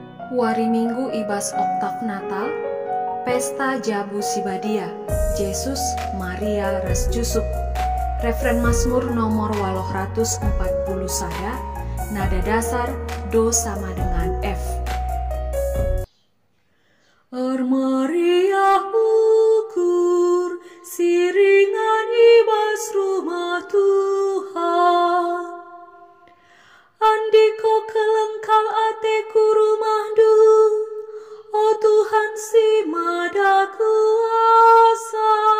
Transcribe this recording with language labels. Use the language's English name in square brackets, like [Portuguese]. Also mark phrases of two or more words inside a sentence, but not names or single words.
[Batak Karo] Wari Minggu ibas oktav Natal, Pesta Jabu Sibadia, Yesus Maria ras Jusuk. Referen Mazmur nomor 840 sada, [Indonesian] nada dasar do sama dengan F. [Batak Karo] Maria ukur siringan ibas rumah Tuhan. Andiko kelengkal ateku rumah du, oh Tuhan si mada kuasa.